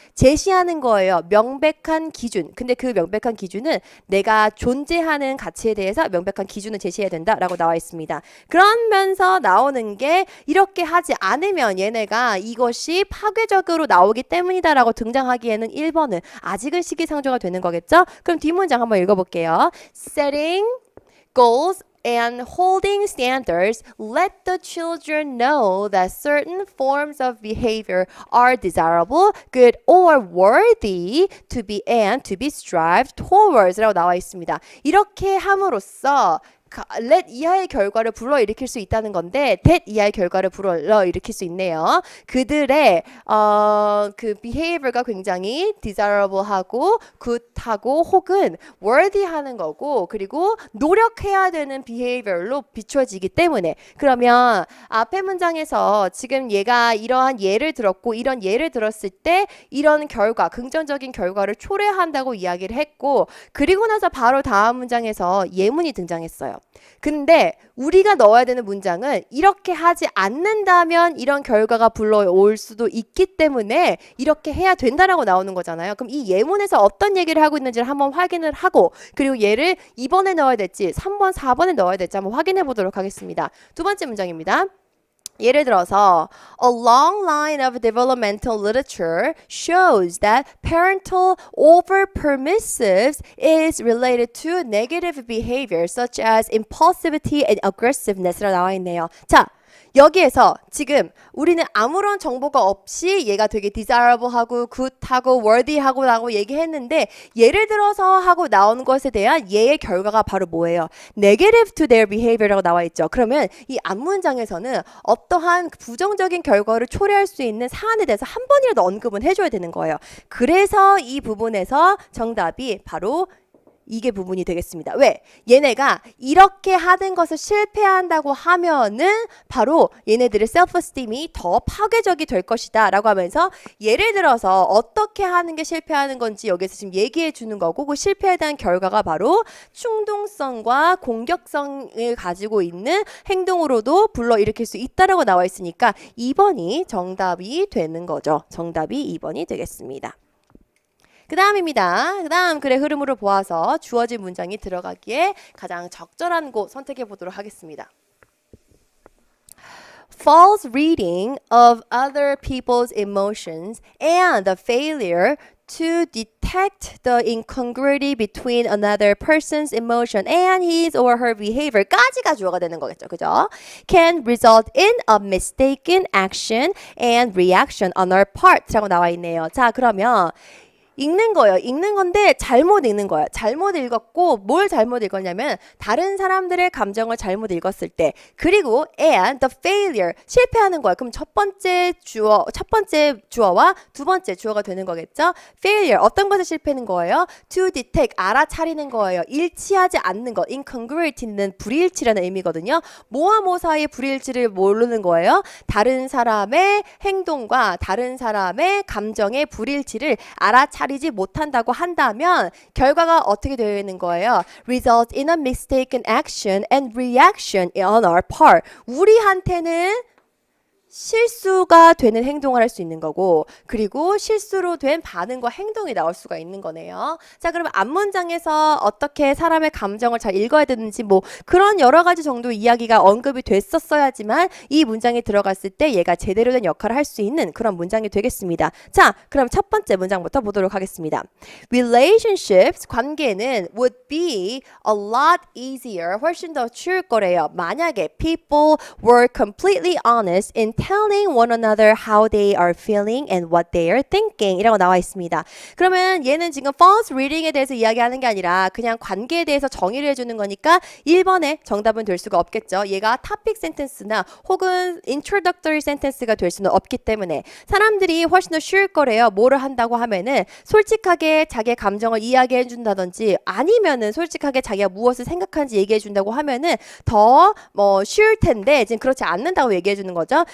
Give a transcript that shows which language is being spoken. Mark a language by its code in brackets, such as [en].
[ko] 제시하는 거예요. 명백한 기준. 근데 그 명백한 기준은 내가 존재하는 가치에 대해서 명백한 기준을 제시해야 된다라고 나와 있습니다. 그러면서 나오는 게 이렇게 하지 않으면 얘네가 이것이 파괴적으로 나오기 때문이다라고 등장하기에는 1번은 아직은 시기상조가 되는 거겠죠? 그럼 뒷문장 한번 읽어볼게요. [en] Setting goals and holding standards let the children know that certain forms of behavior are desirable, good, or worthy to be and to be strived towards [ko] 라고 나와 있습니다. 이렇게 함으로써 let 이하의 결과를 불러일으킬 수 있다는 건데 that 이하의 결과를 불러일으킬 수 있네요. 그들의 그 behavior가 굉장히 desirable하고 good하고 혹은 worthy하는 거고 그리고 노력해야 되는 behavior로 비춰지기 때문에 그러면 앞의 문장에서 지금 얘가 이러한 예를 들었고 이런 예를 들었을 때 이런 결과 긍정적인 결과를 초래한다고 이야기를 했고 그리고 나서 바로 다음 문장에서 예문이 등장했어요. 근데 우리가 넣어야 되는 문장은 이렇게 하지 않는다면 이런 결과가 불러올 수도 있기 때문에 이렇게 해야 된다라고 나오는 거잖아요. 그럼 이 예문에서 어떤 얘기를 하고 있는지를 한번 확인을 하고 그리고 얘를 2번에 넣어야 될지 3번, 4번에 넣어야 될지 한번 확인해 보도록 하겠습니다. 두 번째 문장입니다. 예를 들어서 [en] a long line of developmental literature shows that parental over-permissive is related to negative behavior such as impulsivity and aggressiveness [ko] 라고 나와 있네요. 자, 여기에서 지금 우리는 아무런 정보가 없이 얘가 되게 desirable하고 good하고 worthy하고 라고 얘기했는데 예를 들어서 하고 나오는 것에 대한 얘의 결과가 바로 뭐예요? [en] negative to their behavior [ko] 라고 나와 있죠. 그러면 이 앞문장에서는 어떠한 부정적인 결과를 초래할 수 있는 사안에 대해서 한 번이라도 언급은 해줘야 되는 거예요. 그래서 이 부분에서 정답이 바로 이게 부분이 되겠습니다. 왜? 얘네가 이렇게 하는 것을 실패한다고 하면은 바로 얘네들의 셀프스팀이 더 파괴적이 될 것이다 라고 하면서 예를 들어서 어떻게 하는 게 실패하는 건지 여기서 지금 얘기해 주는 거고 그 실패에 대한 결과가 바로 충동성과 공격성을 가지고 있는 행동으로도 불러일으킬 수 있다라고 나와 있으니까 2번이 정답이 되는 거죠. 정답이 2번이 되겠습니다. 그 다음입니다. 그 다음 글의 흐름으로 보아서 주어진 문장이 들어가기에 가장 적절한 곳 선택해 보도록 하겠습니다. [en] False reading of other people's emotions and the failure to detect the incongruity between another person's emotion and his or her behavior까지가 주어가 되는 거겠죠. [ko] 그죠? [en] Can result in a mistaken action and reaction on our part [ko] 라고 나와 있네요. 자, 그러면 읽는 거예요. 읽는 건데 잘못 읽는 거예요. 잘못 읽었고 뭘 잘못 읽었냐면 다른 사람들의 감정을 잘못 읽었을 때 그리고 [en] and the failure [ko] 실패하는 거예요. 그럼 첫 번째 주어와 두 번째 주어가 되는 거겠죠. failure 어떤 것을 실패하는 거예요? [en] to detect [ko] 알아차리는 거예요. 일치하지 않는 것 incongruity는 불일치라는 의미거든요. 뭐와 뭐 사이의 불일치를 모르는 거예요. 다른 사람의 행동과 다른 사람의 감정의 불일치를 알아차리지 못한다고 한다면 결과가 어떻게 되어 있는 거예요? [en] Result in a mistaken action and reaction on our part. [ko] 우리한테는 실수가 되는 행동을 할 수 있는 거고 그리고 실수로 된 반응과 행동이 나올 수가 있는 거네요. 자, 그러면 앞문장에서 어떻게 사람의 감정을 잘 읽어야 되는지 뭐 그런 여러 가지 정도 이야기가 언급이 됐었어야지만 이 문장에 들어갔을 때 얘가 제대로 된 역할을 할 수 있는 그런 문장이 되겠습니다. 자, 그럼 첫 번째 문장부터 보도록 하겠습니다. [en] Relationships, [ko] 관계는 [en] would be a lot easier, [ko] 훨씬 더 쉬울 거래요. 만약에 [en] people were completely honest in telling one another how they are feeling and what they are thinking [ko] 이라고 나와 있습니다. 그러면 얘는 지금 false reading에 대해서 이야기하는 게 아니라 그냥 관계에 대해서 정의를 해주는 거니까 1번의 정답은 될 수가 없겠죠. 얘가 topic sentence나 혹은 introductory sentence가 될 수는 없기 때문에 사람들이 훨씬 더 쉬울 거래요. 뭐를 한다고 하면은 솔직하게 자기의 감정을 이야기해 준다든지 아니면은 솔직하게 자기가 무엇을 생각하는지 얘기해 준다고 하면은 더 쉬울 텐데 지금 그렇지 않는다고 얘기해 주는 거죠.